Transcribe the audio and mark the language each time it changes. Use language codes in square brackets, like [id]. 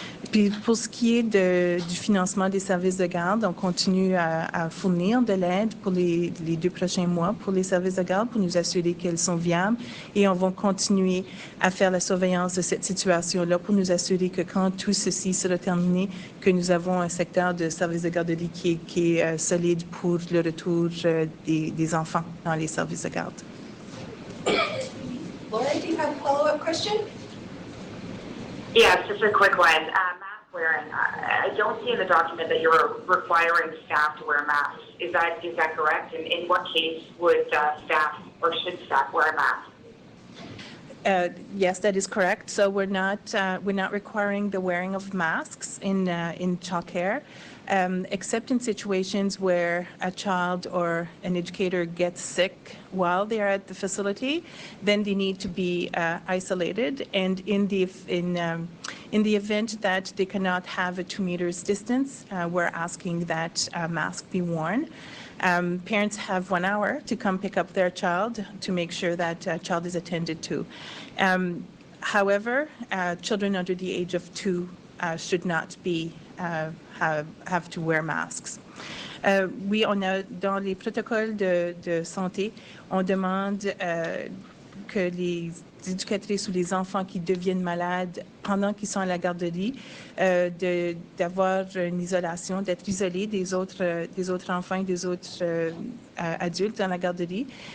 [fr] Puis pour ce qui est du financement des services de garde, on continue à fournir de l'aide pour les 2 prochains mois pour les services de garde pour nous assurer qu'elles sont viables et on va continuer à faire la surveillance de cette situation-là pour nous assurer que quand tout ceci sera terminé, que nous avons un secteur de services de garderie qui est solide pour le retour des enfants dans les services de garde. [en] Laura, do you have a follow-up question? Yeah, just a quick one. Mask wearing. I don't see in the document that you're requiring staff to wear masks. Is that correct? And in what case would staff or should staff wear a mask? Yes, that is correct. So we're not requiring the wearing of masks in childcare, except in situations where a child or an educator gets sick while they are at the facility. Then they need to be isolated. And in the event that they cannot have a 2 meters distance, we're asking that a mask be worn. Parents have 1 hour to come pick up their child to make sure that child is attended to. However, children under the age of 2 should not be have to wear masks. [fr] Oui, on a dans les protocoles de santé, on demande que les éducatrices ou les enfants qui deviennent malades pendant qu'ils sont à la garderie, d'avoir une isolation, d'être isolés des autres enfants et des autres adultes dans la garderie.